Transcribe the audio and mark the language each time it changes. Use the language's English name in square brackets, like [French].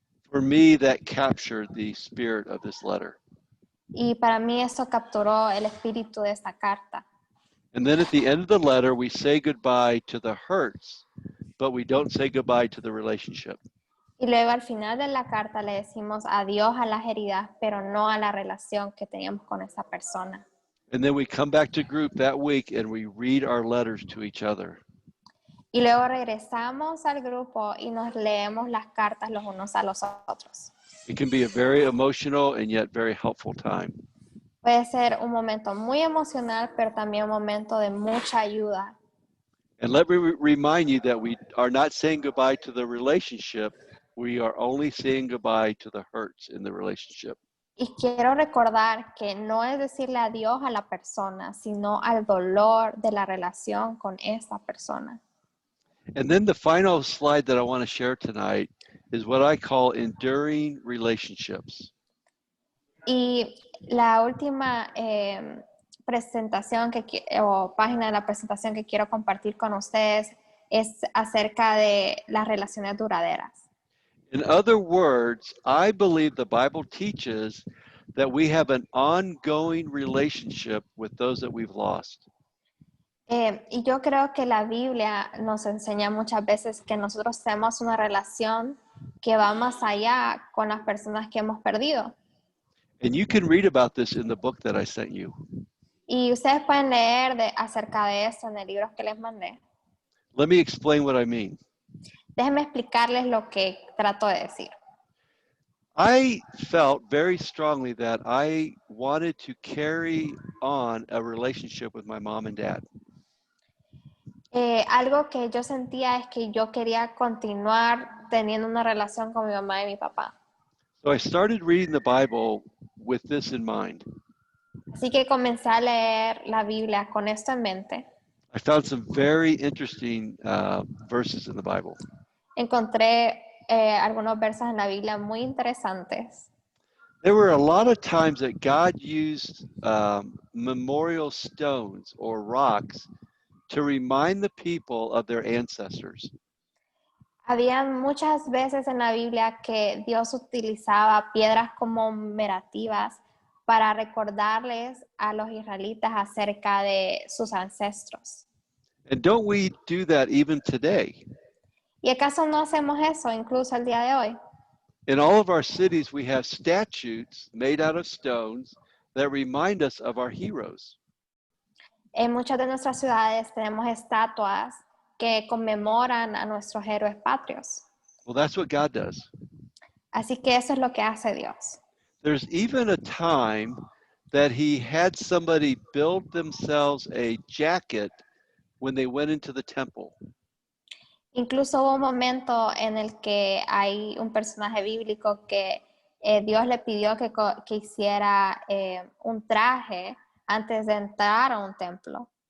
[English] For me, that captured the spirit of this letter. [Spanish] Y para mí eso capturó el espíritu de esta carta. [English] And then at the end of the letter, we say goodbye to the hurts, but we don't say goodbye to the relationship. [Spanish] Y luego al final de la carta le decimos adiós a las heridas, pero no a la relación que teníamos con esa persona. [English] And then we come back to group that week and we read our letters to each other. [Spanish] Y luego regresamos al grupo y nos leemos las cartas los unos a los otros. [English] It can be a very emotional and yet very helpful time. [Spanish] Puede ser un momento muy emocional, pero también un momento de mucha ayuda. [English] And let me remind you that we are not saying goodbye to the relationship. We are only saying goodbye to the hurts in the relationship. [Spanish] Y quiero recordar que no es decirle adiós a la persona, sino al dolor de la relación con esa persona. [English] And then the final slide that I want to share tonight is what I call enduring relationships. [Spanish] Y la última presentación o página de la presentación que quiero compartir con ustedes es acerca de las relaciones duraderas. [English] In other words, I believe the Bible teaches that we have an ongoing relationship with those that we've lost. [Spanish] Y yo creo que la Biblia nos enseña muchas veces que nosotros tenemos una relación que va más allá con las personas que hemos perdido. [English] And you can read about this in the book that I sent you. [Spanish] Y ustedes pueden leer acerca de eso en el libro que les mandé. [English] Let me explain what I mean. [Spanish] Déjenme explicarles lo que trato de decir. [English] I felt very strongly that I wanted to carry on a relationship with my mom and dad. [Spanish] Algo que yo sentía es que yo quería continuar teniendo una relación con mi mamá y mi papá. [English] So I started reading the Bible with this in mind. [Spanish] Así que comencé a leer la Biblia con esto en mente. [English] I found some very interesting verses in the Bible. [Spanish] Encontré algunos versos en la Biblia muy interesantes. [English] There were a lot of times that God used memorial stones or rocks to remind the people of their ancestors. [Spanish] Habían muchas veces en la Biblia que Dios utilizaba piedras conmemorativas para recordarles a los israelitas acerca de sus ancestros. [English] And don't we do that even today? [Spanish] ¿Y acaso no hacemos eso incluso el día de hoy? [English] In all of our cities, we have statues made out of stones that remind us of our heroes. [Spanish] En muchas de nuestras ciudades tenemos estatuas que conmemoran a nuestros héroes patrios. [English] Well, that's what God does. [Spanish] Así que eso es lo que hace Dios. [English] There's even a time that he had somebody build themselves a jacket when they went into the temple. [Spanish] Incluso hubo un momento en el que hay un personaje bíblico que Dios le pidió que hiciera un traje antes de entrar a un templo.